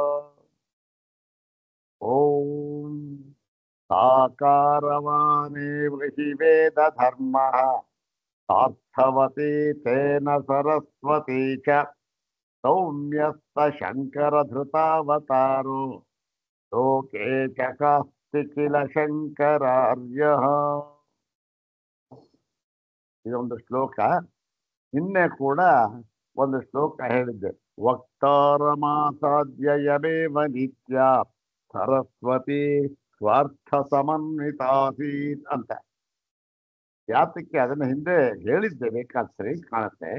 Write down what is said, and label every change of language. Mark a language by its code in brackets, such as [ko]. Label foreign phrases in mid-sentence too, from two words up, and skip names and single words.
[sa] ॐ साकारवानेव हि वेदधर्मः सार्थवती तेन सरस्वती च सौम्यस्त शङ्करधृतावतारो लोके च कास्ति किल शङ्करार्यः। [kn] ಇದೊಂದು ಶ್ಲೋಕ. ನಿನ್ನೆ ಕೂಡ ಒಂದು ಶ್ಲೋಕ ಹೇಳಿದ್ದೆ, [sa] ವಕ್ತಾರಮಾಸಾದ್ಯಯಮೇವ ನಿತ್ಯ ಸರಸ್ವತಿ ಸ್ವಾರ್ಥ ಸಮನ್ವಿತಾಸೀತ್ [kn] ಅಂತ. ಯಾತಕ್ಕೆ ಅದನ್ನ ಹಿಂದೆ ಹೇಳಿದ್ದೆ, ಬೇಕಾದ ಸರಿ ಕಾಣುತ್ತೆ.